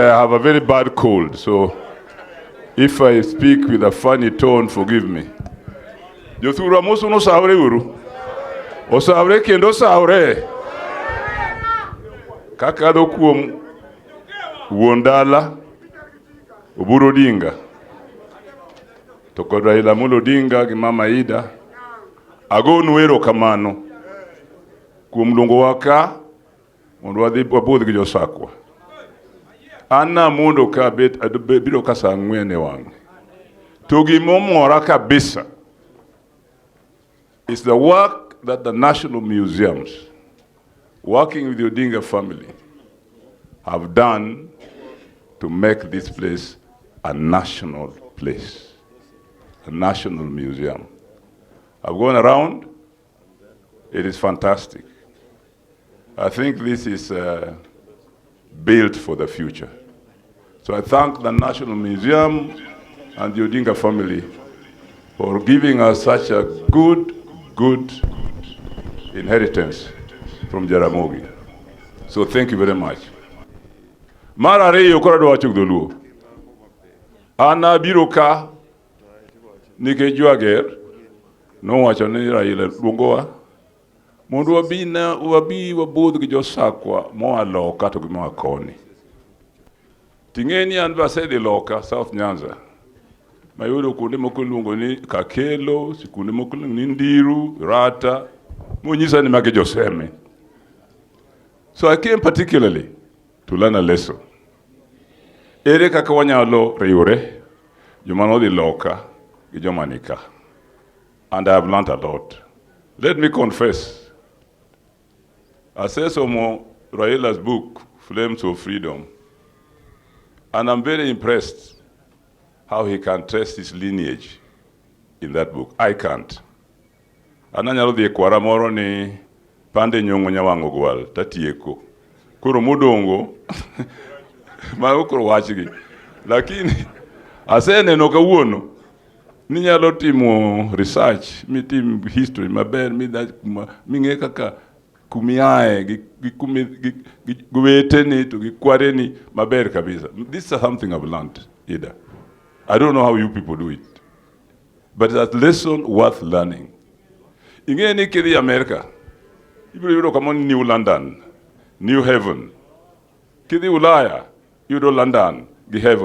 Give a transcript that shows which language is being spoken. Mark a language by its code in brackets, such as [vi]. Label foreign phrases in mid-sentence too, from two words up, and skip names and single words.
[en] have a very bad cold, so if I speak with a funny tone, forgive me. [luo] Jothura musu no saure uru. O saure kendo saure. Kakado kuom Wondala, Oburu Odinga. To kod Raila Amolo Odinga gi Mama Ida. Agonu erokamano kuom luongo wa ka mondo wadhi wabudh gi josakwa. Anna mondo ka biro ka saa 4 e wang'. To gimomora kabisa [en] is the work that the national museums, working with the Odinga family, have done to make this place a national place, a national museum. I've gone around. It is fantastic. I think this is built for the future. So I thank the National Museum and the Odinga family for giving us such a good inheritance from Jaramogi. So thank you very much. [luo] Mara ariyo koro adwa wacho dholuo. An abiro ka nikech Jwager nowacho ni Raila luongowa mondo wabi wabudh gi josakwa moa loka to gi moa koni. Ting'eni an basedhi loka South Nyanza. Mayudo kuonde moko luongo ni Kakelo, sikunde moko luongo ni Ndiru, Rata, monyisa ni magi joseme. [en] So I came particularly to learn a lesson. [luo] Ere kaka wanyalo riwore joma nodhi loka gi joma nika. [en] And I have learned a lot. Let me confess. I said Raila's book, Flames of Freedom, and I'm very impressed how he can trace his lineage in that book. I can't. [luo] Ananyalo dhi kwara moro ni pande nyongo nyawango gwal tatieko. Koro modongo ma okoro wachgi. Lakini aseneno kawuono ni nyalo timo research, mitim history maber, ming'e kaka kumiae gi weteni to gi kwareni maber kabisa. [en] This is something I've learned, Ida. I don't know how you people do it, but it's a lesson worth learning. [luo] Ing'e ni kidhi America, ibiro yudo kama New London, New Haven. Kidhi Ulaya, yudo London gi Heaven.